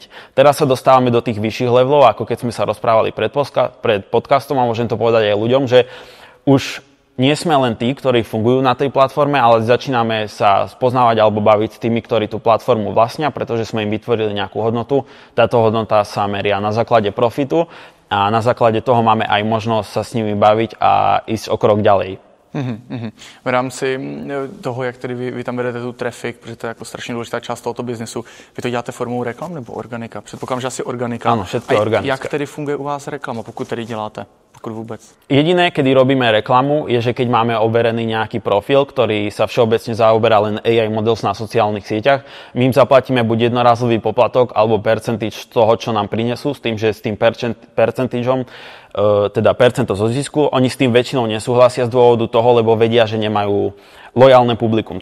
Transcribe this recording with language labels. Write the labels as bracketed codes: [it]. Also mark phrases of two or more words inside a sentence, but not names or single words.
[sk] Teraz sa dostávame do tých vyšších levelov, ako keď sme sa rozprávali pred podcastom a môžem to povedať aj ľuďom, že už nie sme len tí, ktorí fungujú na tej platforme, ale začíname sa spoznávať alebo baviť s tými, ktorí tú platformu vlastnia, pretože sme im vytvorili nejakú hodnotu. Táto hodnota sa meria na základe profitu a na základe toho máme aj možnosť sa s nimi baviť a ísť o krok ďalej. [cs] V rámci toho, jak tedy vy tam vedete tu traffic, protože to je jako strašně důležitá část tohoto biznesu, vy to děláte formou reklam nebo organika? Předpokládám, že asi organika. [sk] Áno, všetko je organické. [cs] Jak tedy funguje u vás reklama, pokud tedy děláte? [sk] Pokud vôbec? Jediné, kedy robíme reklamu, je, že keď máme overený nejaký profil, ktorý sa všeobecne zaoberá len [en] AI models [sk] na sociálnych sieťach, my im zaplatíme buď jednorazový poplatok alebo percentage toho, čo nám prinesú, s tým, že s tým percentageom, teda percento zo zisku, oni s tým väčšinou nesúhlasia z dôvodu toho, lebo vedia, že nemajú lojálne publikum.